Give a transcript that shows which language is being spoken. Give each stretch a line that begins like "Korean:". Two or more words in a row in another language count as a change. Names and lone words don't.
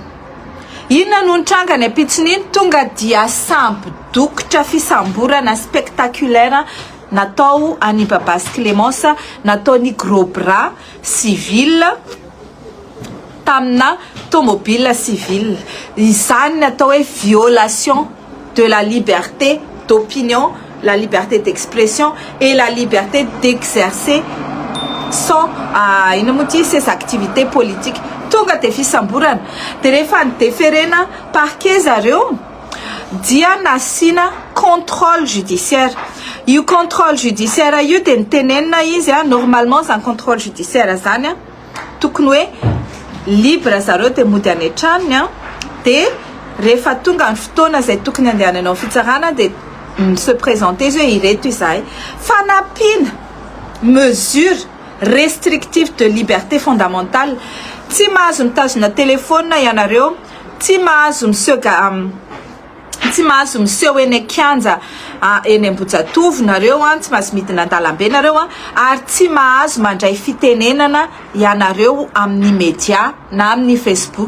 Malagasy: Inona no nitranga ny apitsin'iny tonga dia sambo dokotra fisamborana spectaculaire natao any babasy Clémence, natao ny
French: gros bras civil
Malagasy: tamina tomobile civile. Izany natao hoe
French: violation de la liberté d'opinion, la liberté d'expression et la liberté d'exercer sans ses activités politiques.
Malagasy: Tonga te fisamborana de rehefa ndeferena parquet zareo dia nasina
French: contrôle judiciaire.
Malagasy: Io
French: contrôle judiciaire
Malagasy: io de nitenenina izy normalement zany
French: contrôle judiciaire
Malagasy: zany tokony hoe libre zareo de mody any an-tranony de rehefa tonga ny fotoana zay tokony andehananao fitsarana de
French: se présenter
Malagasy: zao ireto izahay fanapina
French: mesure restrictive de liberté fondamentale.
Malagasy: Tsy mahazo mitazona telefona ianareo, tsy mahazo miseho eny kianja eny Ambohijatovo nareo tsy mahazo midina an-dalambe nareo ary tsy mahazo mandray fitenenana ianareo amin'ny média na amin'ny Facebook.